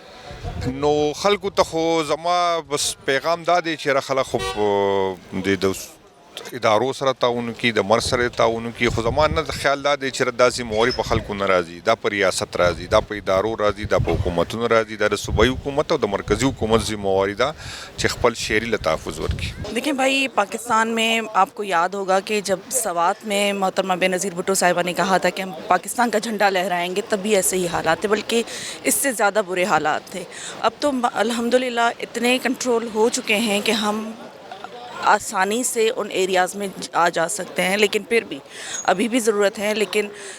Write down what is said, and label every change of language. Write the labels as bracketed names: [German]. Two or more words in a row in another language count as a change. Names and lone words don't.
[Pashto] نو خلکو ته خو زما بس پیغام دا دی چې یاره خلک خو د ادارو سره تعاون کړي، د مرکز سره تعاون کړي. خو زما نه خیال دا دی چې دا ذمهواري په خلکو نه راځي، دا په ریاست راځي، دا په ادارو راځي، دا په حکومتونو راځي. دا د صوبایي حکومت او د مرکزی حکومت ذمهواري ده چې خپل شهري له تحفظ ورکړي. [Urdu] دیکھیں بھائی، پاکستان میں آپ کو یاد ہوگا کہ جب سوات میں محترمہ بینظیر بھٹو صاحبہ نے کہا تھا کہ ہم پاکستان کا جھنڈا لہرائیں گے، تب بھی ایسے ہی حالات تھے، بلکہ اس سے زیادہ برے حالات تھے. اب تو الحمدللہ اتنے کنٹرول ہو چکے ہیں کہ ہم آسانی سے ان ایریاز میں آ جا سکتے ہیں، لیکن پھر بھی ابھی بھی ضرورت ہے.